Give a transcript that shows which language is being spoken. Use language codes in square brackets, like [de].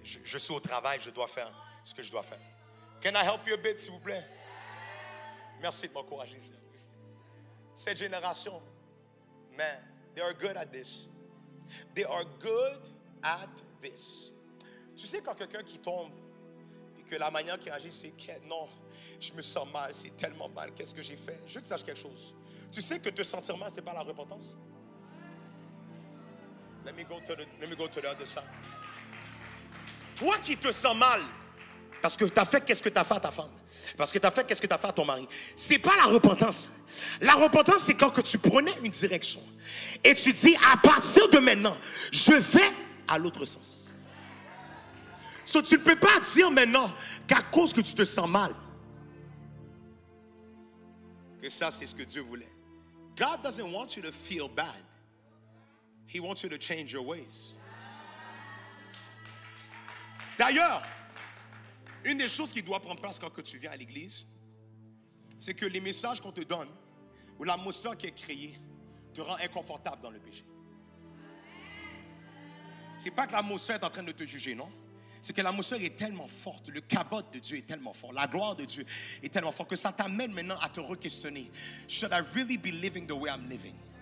[fr] Je suis au travail, je dois faire ce que je dois faire. [en] Can I help you a bit, [fr] s'il vous plaît? Merci de m'encourager. Cette génération, [en] man, they are good at this. They are good at this. [fr] Tu sais quand quelqu'un qui tombe et que la manière qu'il agit, c'est que non, je me sens mal, c'est tellement mal, qu'est-ce que j'ai fait? Je veux que tu saches quelque chose. Tu sais que te sentir mal, c'est pas la repentance. [en] Let me go to the other side. [fr] Toi qui te sens mal, parce que tu as fait qu'est-ce que tu as fait à ta femme, parce que tu as fait qu'est-ce que tu as fait à ton mari, c'est pas la repentance. La repentance, c'est quand que tu prenais une direction et tu dis, à partir de maintenant, je vais à l'autre sens. So, tu ne peux pas dire maintenant qu'à cause que tu te sens mal, que ça c'est ce que Dieu voulait. [en] God doesn't want you to feel bad. He wants you to change your ways. [fr] D'ailleurs, une des choses qui doit prendre place quand que tu viens à l'église, c'est que les messages qu'on te donne ou l'atmosphère qui est créée te rend inconfortable dans le péché. C'est pas que l'atmosphère est en train de te juger, non? C'est que l'atmosphère est tellement forte, le cabot de Dieu est tellement fort, la gloire de Dieu est tellement forte que ça t'amène maintenant à te re-questionner. [en] Should I really be living the way I'm living?